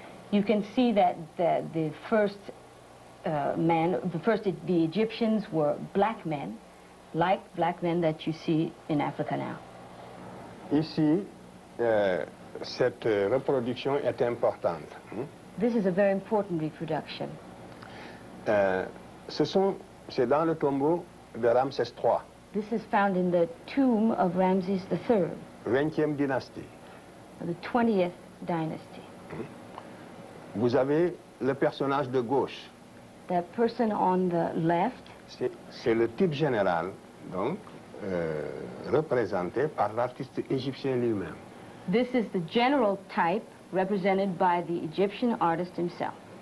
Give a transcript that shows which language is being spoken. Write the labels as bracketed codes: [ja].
[en] You can see that the first the Egyptians were black men, like black men that you see in Africa now. [fr] Ici, cette reproduction est importante. [en] This is a very important reproduction. [fr] C'est dans le tombeau de Ramsès III. [en] This is found in the tomb of Ramses III, [fr] 20e dynastie. [en] the 20th dynasty. [fr] Vous avez le personnage de gauche. [en] That person on the left, [fr] c'est le type général, donc, représenté par l'artiste égyptien lui-même. [en] this is the general type represented by the Egyptian artist himself.